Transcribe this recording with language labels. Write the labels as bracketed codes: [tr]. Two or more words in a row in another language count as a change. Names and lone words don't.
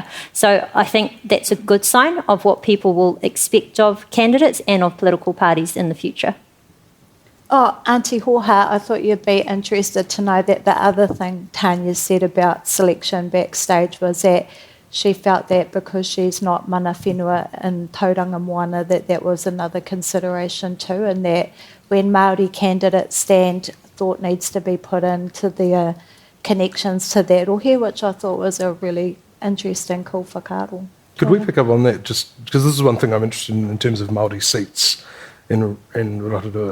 [en] So I think that's a good sign of what people will expect of candidates and of political parties in the future. Oh, Auntie Hoha, I thought you'd be interested to know that the other thing Tania said about selection backstage was that she felt that because she's not [mi] mana whenua [en] in Tauranga moana, that was another consideration too, and that when Māori candidates stand, thought needs to be put into their connections to that rohe, which I thought was a really interesting cool whakaaro. Could we pick up on that, just because this is one thing I'm interested in terms of Māori seats in Rotorua.